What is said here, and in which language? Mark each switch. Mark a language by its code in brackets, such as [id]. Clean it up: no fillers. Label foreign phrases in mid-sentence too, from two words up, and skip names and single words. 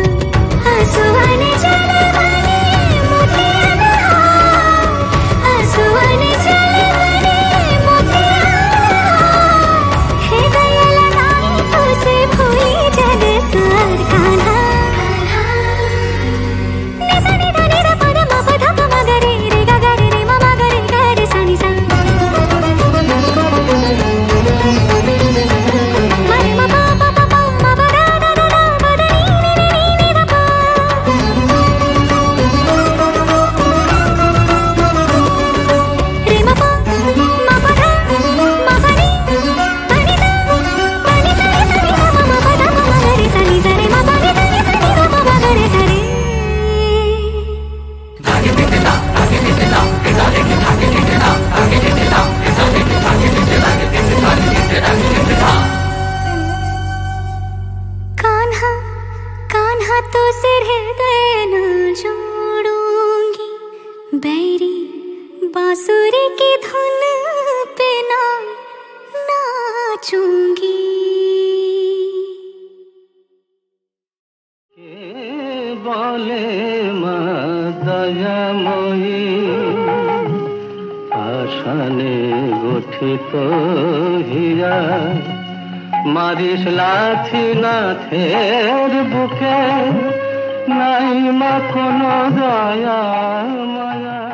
[hi] आंसुओं चले बने मोतियाँ नहा, आंसुओं चले बने मोतियाँ नहा। हृदय लगाई तो से भूली जग सार कान्हा। निसा निधा निधा पद म पध प म ग रे रे ग ग रे रे म म ग रे ग रे सा नि सा। म रे म प प प प म प द द द द प द नि नि नि नि नि द प। रे म प म प ध म प नि प नि सा प नि सा रे सा नि ध म म प ध प म ग रे सा नि सा रे म प नि सा नि सा नि ध प म ग रे सा रे। कान्हा कान्हा तो से हृदय न जोड़ूंगी, बैरी बांसुरी की धुन पे ना नाचूंगी। [bn] বলে মা দয়াময়ী, আশানে গঠিত হীরা, মারিস লাথি নাথের বুকে, নাই মা কোনো দয়া মায়া।